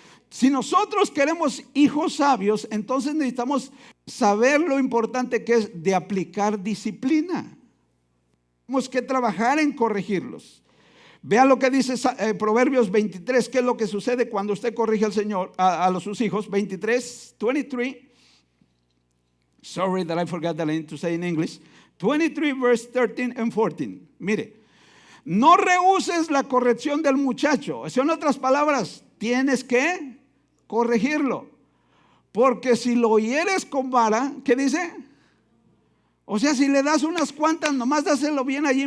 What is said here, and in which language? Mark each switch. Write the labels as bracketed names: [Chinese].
[Spanish] Si nosotros queremos hijos sabios, entonces necesitamos saber lo importante que es de aplicar disciplina. Tenemos que trabajar en corregirlos. Vea lo que dice Proverbios 23, qué es lo que sucede cuando usted corrige al Señor, a sus hijos. 23. [English] Sorry that I forgot that I need to say in English. 23 verse 13 and 14. [Spanish] Mire, no rehuses la corrección del muchacho. En otras palabras, tienes que corregirlo. Porque si lo hieres con vara, ¿qué dice? O sea, si le das unas cuantas, nomás dáselo bien allí.